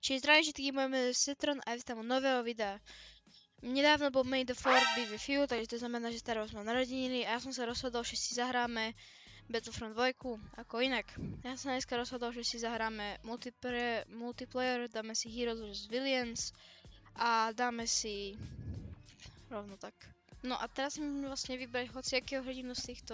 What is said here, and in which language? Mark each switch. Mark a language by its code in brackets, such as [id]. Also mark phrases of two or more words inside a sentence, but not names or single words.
[sk] Čiže zdravím všetkých, môj Citron a vítam u nového videa. Nedávno bol [en] May the 4th be with you, [sk] takže to znamená, že Star Wars mal narodeniny a ja som sa rozhodol, že si zahráme Battlefront 2, ako inak. Ja som dneska rozhodol, že si zahráme multiplayer, dáme si Heroes vs Villains a dáme si rovno tak. No a teraz si môžeme vlastne vybrať hociakého hrdinu z týchto.